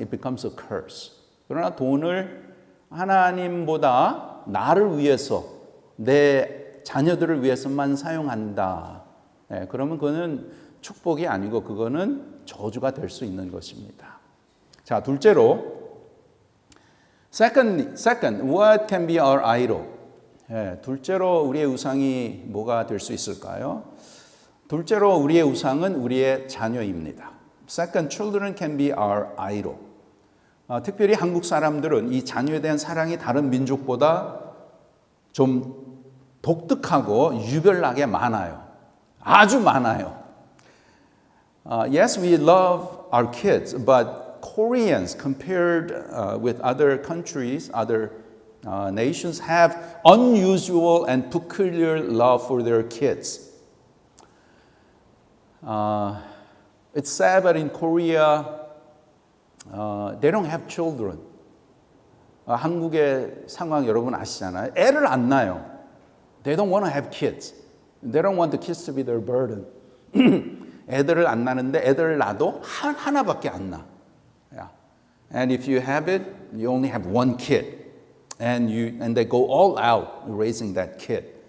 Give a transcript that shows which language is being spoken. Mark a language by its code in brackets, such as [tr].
[en] It becomes a curse. [ko] 그러나 돈을 하나님보다 나를 위해서, 내 자녀들을 위해서만 사용한다. 그러면 그거는 축복이 아니고 그거는 저주가 될 수 있는 것입니다. 자, 둘째로, [en] second, what can be our idol? [ko] 둘째로 우리의 우상이 뭐가 될 수 있을까요? 둘째로 우리의 우상은 우리의 자녀입니다. [en] Second, children can be our idol. [ko] 특별히 한국 사람들은 이 자녀에 대한 사랑이 다른 민족보다 좀 독특하고 유별나게 많아요. 아주 많아요. [en] Yes, we love our kids, but Koreans, compared with other countries, other nations, have unusual and peculiar love for their kids. It's sad, but in Korea, they don't have children. [ko] 한국의 상황 여러분 아시잖아요. 애를 안 낳아요. [en] They don't want to have kids. They don't want the kids to be their burden. [ko] 애들을 안 낳는데 애들을 낳아도 하나밖에 안 낳아. [en] Yeah. And if you have it, you only have one kid. And they go all out raising that kid.